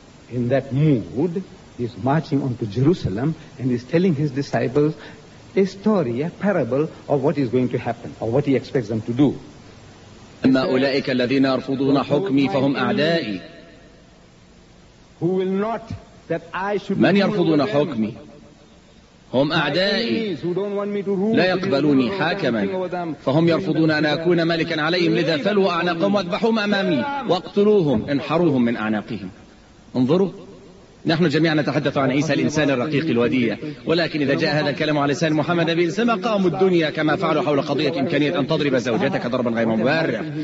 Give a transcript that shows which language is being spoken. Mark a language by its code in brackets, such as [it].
[en] In that mood, he is marching on to Jerusalem and is telling his disciples a story, a parable of what is going to happen or what he expects them to do. [ar] أما أولئك الذين يرفضون حكمي فهم أعدائي. [en] Who will not that I should. [ar] من يرفضون حكمي هم أعدائي، لا يقبلوني حاكما فهم يرفضون أن أكون ملكا عليهم، لذا فلوا أعناقهم واذبحوهم أمامي واقتلوهم، انحروهم من أعناقهم. انظروا، نحن جميعا نتحدث عن عيسى الإنسان الرقيق الودية، ولكن إذا جاء هذا الكلام على لسان محمد نبي السماء قاموا الدنيا كما فعلوا حول قضية إمكانية أن تضرب زوجتك ضربا غير مبرر.